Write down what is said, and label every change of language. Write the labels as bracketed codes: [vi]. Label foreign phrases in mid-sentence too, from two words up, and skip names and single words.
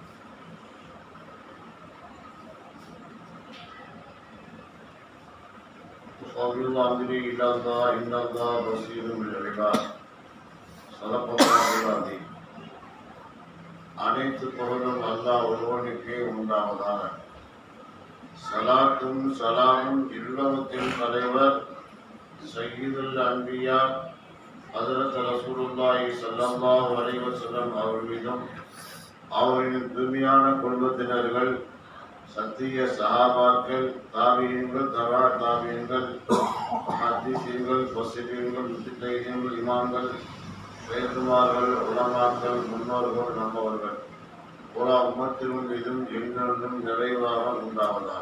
[ar] وقول الأمر إلى الله إن الله بصير بالعباد. صدق الله العظيم. [ta] அனைத்து புகழும் அல்லாஹ் ஒருவனுக்கே உண்டாவதாக. சலாத்தும் சலாமும் இல்லவத்தின் தலைவர் [ar] سيد الأنبياء حضرة رسول الله صلى الله عليه وسلم [ta] அவர்கள் மீதும் அவர்களின் தூய்மையான குடும்பத்தினர்கள், சத்திய சஹாபாக்கள், தாபியீன்கள், தபா தாபியீன்கள், முஹத்திஸீன்கள், முஃபஸ்ஸிரீன்கள், முஜ்தஹிதீன்கள், இமாம்கள், ஷைகுமார்கள், உலமாக்கள், முன்னோர்கள், நம்மவர்கள் புறா உம்மத்தின் மீதும் எங்களும் நிறைவாக உண்டாவதாக.